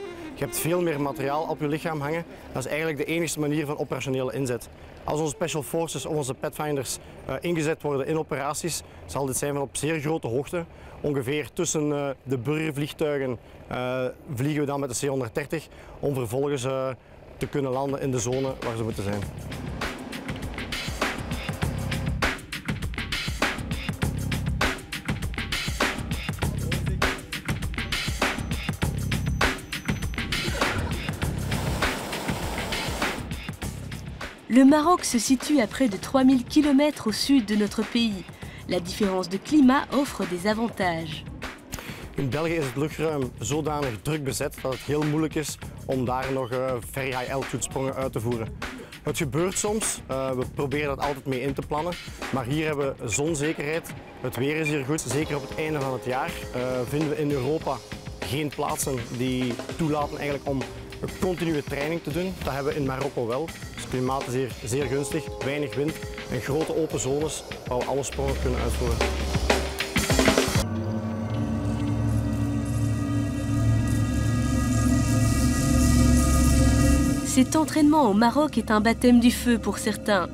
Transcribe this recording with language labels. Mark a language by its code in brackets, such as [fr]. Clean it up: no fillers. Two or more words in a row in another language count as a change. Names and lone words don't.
[nl] Je hebt veel meer materiaal op je lichaam hangen. Dat is eigenlijk de enige manier van operationele inzet. Als onze [en] Special Forces [nl] of onze Pathfinders ingezet worden in operaties, zal dit zijn van op zeer grote hoogte. Ongeveer tussen de burgervliegtuigen vliegen we dan met de C-130 om vervolgens te kunnen landen in de zone waar ze moeten zijn. [fr] Le Maroc se situe à près de 3000 km au sud de notre pays. La différence de climat offre des avantages. [nl] In België is het luchtruim zodanig druk bezet dat het heel moeilijk is om daar nog [en] very high altitude [nl] sprongen uit te voeren. Het gebeurt soms, we proberen dat altijd mee in te plannen, maar hier hebben we zonzekerheid. Het weer is hier goed, zeker op het einde van het jaar vinden we in Europa geen plaatsen die toelaten eigenlijk om een continue training te doen. Dat hebben we in Marokko wel. Dus het klimaat is hier zeer gunstig, weinig wind en grote open zones waar we alle sprongen kunnen uitvoeren. [fr] Cet entraînement au Maroc est un baptême du feu pour certains.